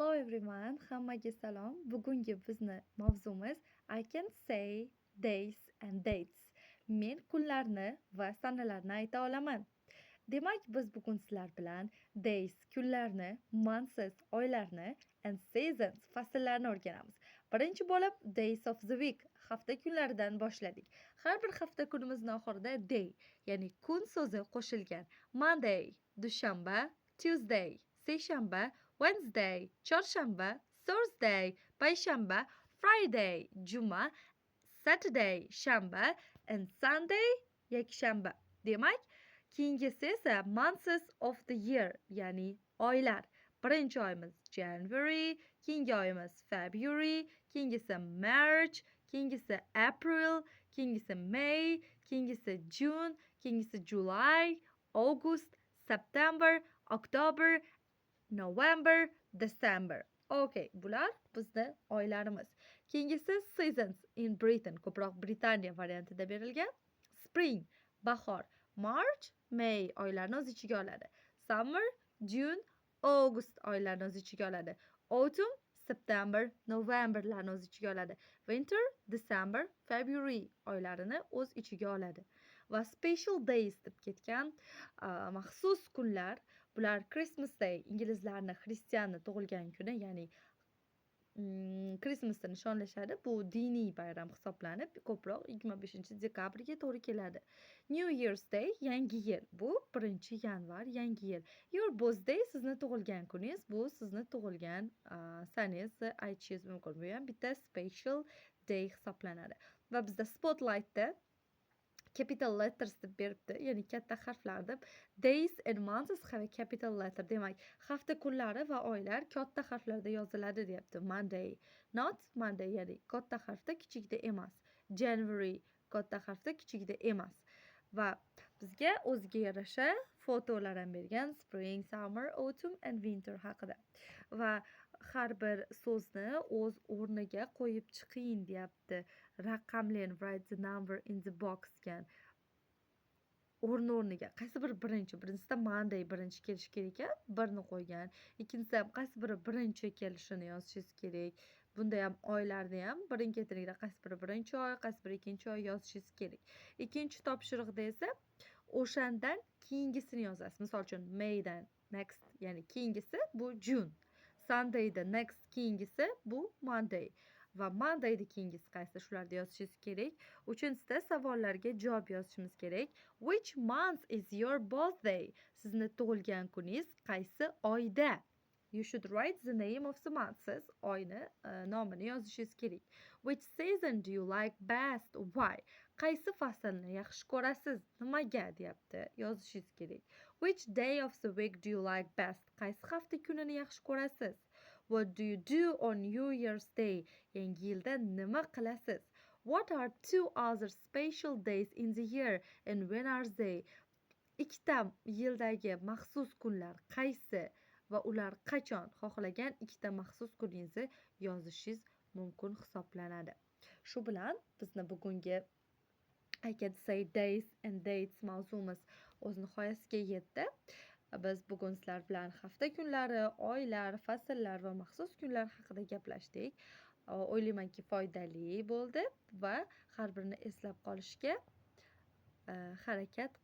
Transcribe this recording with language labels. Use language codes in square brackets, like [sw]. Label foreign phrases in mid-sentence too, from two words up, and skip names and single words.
[uz] everyone, hammaga salom. Bugungi bizni mavzumiz [en] I can say days and dates. [uz] Men kunlarni va sanalarni ayta olaman. Demak, biz bugun sizlar bilan days kunlarni, months oylarni [en] and seasons [uz] fasllarni o'rganamiz. Birinchi bo'lib [en] days of the week [uz] hafta kunlaridan boshladik. Har bir hafta kunimizning oxirida day, ya'ni kun so'zi qo'shilgan. Monday, dushanba, Tuesday, seshanba, Wednesday, chorshanba, Thursday, payshanba, Friday, juma, Saturday, shanba [en] and Sunday, [uz] yakshanba. Demak, keyingisi esa [en] months of the year, [uz] ya'ni oylar. Birinchi oyimiz January, keyingi oyimiz February, keyingisi March, keyingisi April, keyingisi May, keyingisi June, keyingisi July, August, September, October, November, December. Okay, bular bizning oylarimiz. [en] Keyingisi seasons in Britain, [uz] ko'proq Britaniya variantida berilgan. Spring, bahor, March, May oylarini o'z ichiga oladi. Summer, June, August oylarini o'z ichiga oladi. Autumn, September, Novemberlarni o'z ichiga oladi. Winter, December, February oylarini o'z ichiga oladi. Va [en] special days [uz] deb ketgan maxsus kunlar, bular Christmas Day, inglizlarni xristianni tug'ilgan kuni, ya'ni Christmasni nishonlashadi. Bu diniy bayram hisoblanib, ko'proq 25-dekabrga to'g'ri keladi. New Year's Day, yangi yil. Bu 1-yanvar, yangi yil. [en] Your birthday, [uz] sizni tug'ilgan kuningiz, bu sizni tug'ilgan saningizni aytishingiz mumkin. Bu ham bitta [en] special day [uz] hisoblanadi. Va bizda Spotlightda [en] capital letters [uz] deb beribdi, ya'ni katta harflar deb. [en] Days and months have a capital letter. [uz] Demak, hafta kunlari va oylar katta harflarda yoziladi deyapti. [en] Monday, not Monday, [uz] ya'ni katta harfda, kichikda emas. January, katta harfda, kichikda emas. Va bizga o'ziga yarasha fotolar ham bergan [en] spring, summer, autumn and winter [uz] haqida. Va har bir so'zni o'z o'rniga qo'yib chiqing deyapti. Raqamlang, [en] write the number in the box degan. [uz] O'rniga qaysi biri birinchisida Monday birinchi kelishi kerak ekan, birni qo'ygan. Ikkinchisida ham qaysi biri birinchi kelishini yozishingiz kerak. Bunda ham oylarni ham birin-ketinlikda qaysi biri birinchi oy, qaysi biri ikkinchi oy yozishingiz kerak. Ikkinchi topshiriqda esa o'shandan keyingisini yozasiz. Misol uchun Maydan next, ya'ni keyingisi bu June. Sundayda next keyingisi bu Monday. Va Mondayda keyingisi qaysi, shularni yozishingiz kerak. Uchinchisida savollarga javob yozishimiz kerak. [en] Which month is your birthday? [uz] Sizni tug'ilgan kuningiz qaysi oyda? [en] You should write the name of the month. [uz] Siz oyni nomini yozishingiz kerak. [en] Which season do you like best? Why? [uz] Qaysi faslni yaxshi ko'rasiz? Nimaga deyapti? Yozishingiz kerak. [en] Which day of the week do you like best? [uz] Qaysi hafta kunini yaxshi ko'rasiz? [en] What do you do on New Year's Day? [uz] Yangi yilda nima qilasiz? [en] What are two other special days in the year and when are they? [uz] Ikkita yildagi maxsus kunlar qaysi va ular qachon? Xohlagan ikkita maxsus kuningizni yozishingiz mumkin hisoblanadi. Shu bilan bizni bugungi [en] I can say days and dates [uz] mavzumiz o'z nihoyasiga yetdi. Biz bugun sizlar bilan hafta kunlari, oylar, fasllar va maxsus kunlar haqida gaplashdik. O'ylaymanki foydali bo'ldi va har birini eslab qolishga harakat qilamiz.